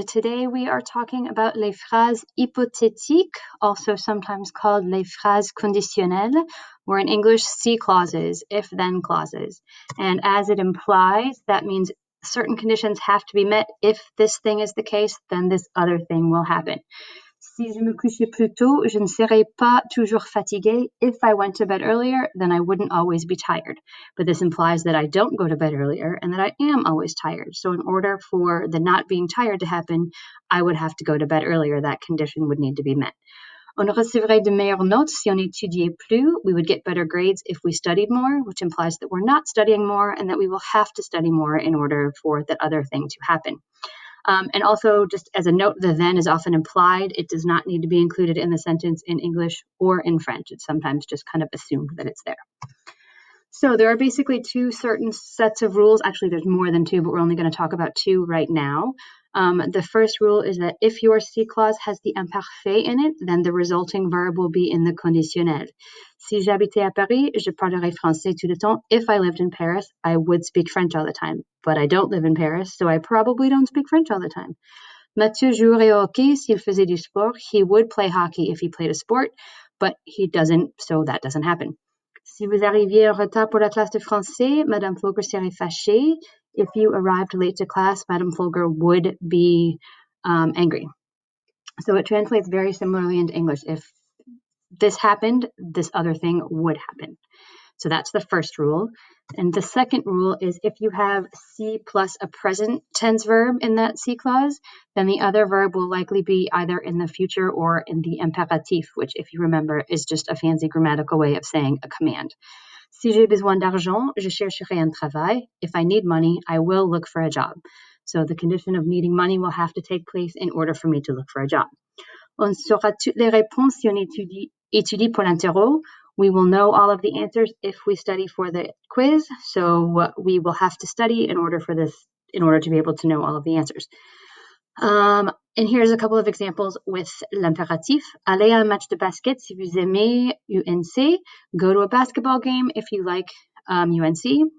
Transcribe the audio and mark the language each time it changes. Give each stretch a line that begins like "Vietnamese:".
English: Today we are talking about
French: les phrases hypothétiques,
English: also sometimes called
French: les phrases conditionnelles,
English: or in English, si clauses, if-then clauses. And as it implies, that means certain conditions have to be met. If this thing is the case, then this other thing will happen.
French: Si je me couchais plus tôt, je ne serais pas toujours fatiguée.
English: If I went to bed earlier, then I wouldn't always be tired. But this implies that I don't go to bed earlier and that I am always tired. So in order for the not being tired to happen, I would have to go to bed earlier. That condition would need to be met.
French: On recevrait de meilleures notes si on étudiait plus.
English: We would get better grades if we studied more, which implies that we're not studying more and that we will have to study more in order for that other thing to happen. And also, just as a note, the then is often implied. It does not need to be included in the sentence in English or in French. It's sometimes just kind of assumed that it's there. So there are basically two certain sets of rules. Actually, there's more than two, but we're only going to talk about two right now. The first rule is that if your si clause has the imparfait in it, then the resulting verb will be in the conditionnel.
French: Si j'habitais à Paris, je parlerais français tout le temps.
English: If I lived in Paris, I would speak French all the time. But I don't live in Paris, so I probably don't speak French all the time.
French: Mathieu jouerait au hockey s'il faisait du sport.
English: He would play hockey if he played a sport, but he doesn't, so that doesn't happen.
French: Si vous arriviez en retard pour la classe de français, Madame Folger serait fâchée.
English: If you arrived late to class, Madame Folger would be angry. So it translates very similarly into English. If this happened, this other thing would happen. So that's the first rule. And the second rule is if you have si plus a present tense verb in that si clause, then the other verb will likely be either in the future or in the impératif, which, if you remember, is just a fancy grammatical way of saying a command.
French: Si j'ai besoin d'argent, je chercherai un travail.
English: If I need money, I will look for a job. So the condition of needing money will have to take place in order for me to look for a job.
French: On saura toutes les réponses si on étudie pour l'interro.
English: We will know all of the answers if we study for the quiz. So we will have to study in order to be able to know all of the answers. And here's a couple of examples with l'impératif.
French: Allez à un match de basket si vous aimez UNC.
English: Go to a basketball game if you like UNC.